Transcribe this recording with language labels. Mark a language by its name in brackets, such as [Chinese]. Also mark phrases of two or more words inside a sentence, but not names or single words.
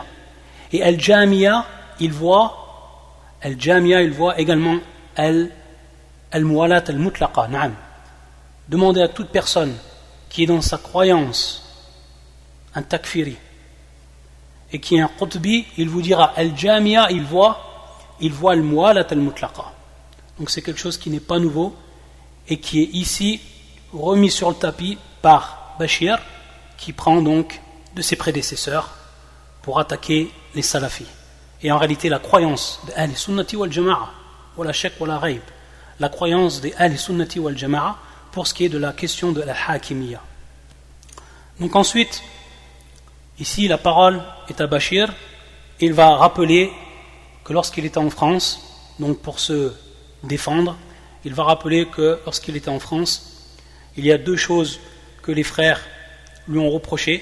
[French] Et al-Jamia, il voit également [Arabic] الموالاة المطلقة. [French] Na'am. Demandez à toute personne qui est dans sa croyance un takfiri et qui est un qutbi, il vous dira al-Jamia, il voit [Arabic] الموالاة المطلقة. [French] Donc c'est quelque chose qui n'est pas nouveau et qui est ici remis sur le tapis par Bachir, qui prend donc de ses prédécesseurs pour attaquer les salafis. Et en réalité la croyance des [Arabic] أهل السنة والجماعة، ولا شك ولا ريب, [French] la croyance des [Arabic] أهل السنة والجماعة [French] pour ce qui est de la question de la Hakimiyya. Donc ensuite, ici la parole est à Bachir. Il va rappeler que lorsqu'il était en France, donc pour se défendre, il va rappeler que lorsqu'il était en France, il y a deux choses que les frères lui ont reproché.